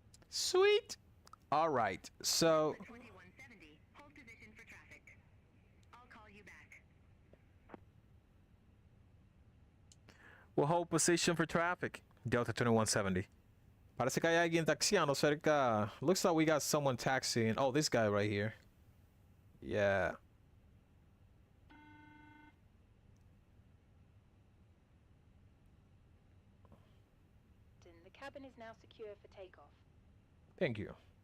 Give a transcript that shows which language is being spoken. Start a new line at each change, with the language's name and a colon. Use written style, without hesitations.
English: Sweet. All right. So 2170, hold position for traffic. I'll call you back. we'll hold position for traffic. Delta 2170.
Spanish: Parece que hay alguien taxiando cerca.
English: Looks like we got someone taxiing. Oh, this guy right here. Yeah. The cabin is now secure for takeoff. Thank you.